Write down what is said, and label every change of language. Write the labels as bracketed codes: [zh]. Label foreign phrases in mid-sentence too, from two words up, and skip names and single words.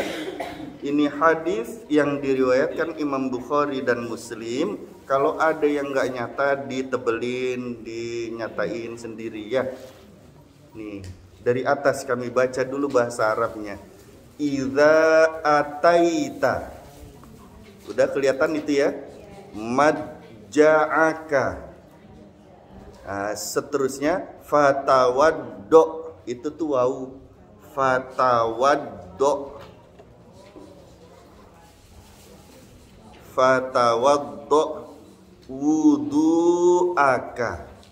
[id] Ini hadis yang diriwayatkan Imam Bukhari dan Muslim. Kalau ada yang nggak nyata ditebelin, dinyatain sendiri ya. Nih, dari atas kami baca dulu bahasa Arabnya. [ar] إذا أتيت. [id] Udah kelihatan itu ya. Madja'aka. Seterusnya fatawaddo, itu tuh wau. [ar] فتوضأ. فتوضأ وضوءك.